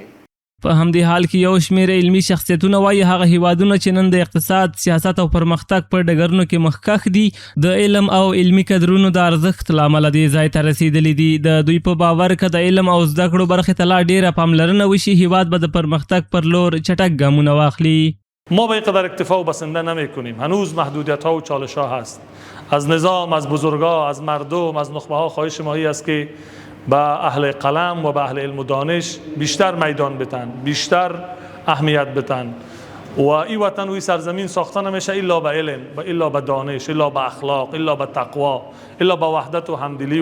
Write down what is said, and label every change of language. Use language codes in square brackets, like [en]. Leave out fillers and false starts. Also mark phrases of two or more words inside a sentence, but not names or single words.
[ps] په همدې حال کې یو شمېر علمي شخصیتونه وایي هغه هیوادونه چې نن د اقتصاد، سیاست او پرمختګ په ډګرونو کې مخکښ دي د علم او علمي کدرونو د ارزښت له امله دې ځای ته رسېدلي دي. د دوی په باور که د علم او زده کړو برخې ته لا ډېره پاملرنه وشي هیواد به د پرمختګ پر لور چټک ګامونه واخلي. [fa] ما به اینقدر اکتفا و بسنده نمی کنیم. هنوز محدودیت ها و چالش ها هست. از نظام، از بزرگا، از مردم، از نخبه ها خواهش ما است که به اهل قلم و به اهل علم و دانش بیشتر میدان بدن، بیشتر اهمیت بدن و این وطن و این سرزمین ساخته نمیشه الا به علم، الا به دانش، الا به اخلاق، الا به تقوا، الا به وحدت و همدلی.